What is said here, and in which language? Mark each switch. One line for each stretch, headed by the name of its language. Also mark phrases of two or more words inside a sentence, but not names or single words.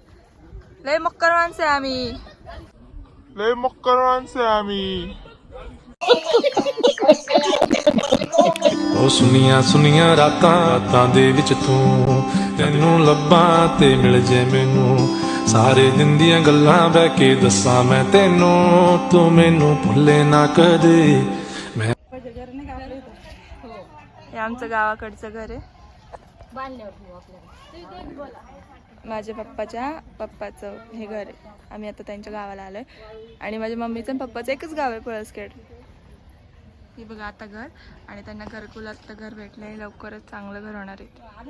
Marathi: लय मक्कर माणसं आहे आम्ही.
Punjabi: ਉਹ ਸੁਨੀਆਂ ਸੁਨੀਆਂ ਰਾਤਾਂ ਦੇ ਵਿੱਚ ਤੂੰ ਤੈਨੂੰ ਲੱਭਾਂ ਤੇ ਮਿਲ ਜੇ ਮੈਨੂੰ ਸਾਰੇ ਦਿਨ ਦੀਆਂ ਗੱਲਾਂ ਬਹਿ ਕੇ ਦੱਸਾਂ ਮੈਂ ਤੈਨੂੰ ਤੂੰ ਮੈਨੂੰ ਭੁੱਲੇ ਨਾ ਕਦੇ ਮੈਂ
Marathi: हे आमचं गावाकडचं घर आहे. माझ्या पप्पाचं हे घर आहे. आम्ही आता त्यांच्या गावाला आलोय आणि माझ्या मम्मीचं आणि पप्पाचं एकच गाव आहे पळसखेड. हे बघा आता घर आणि त्यांना घरकुलात तर घर भेटलंय, लवकरच चांगलं घर होणार आहे.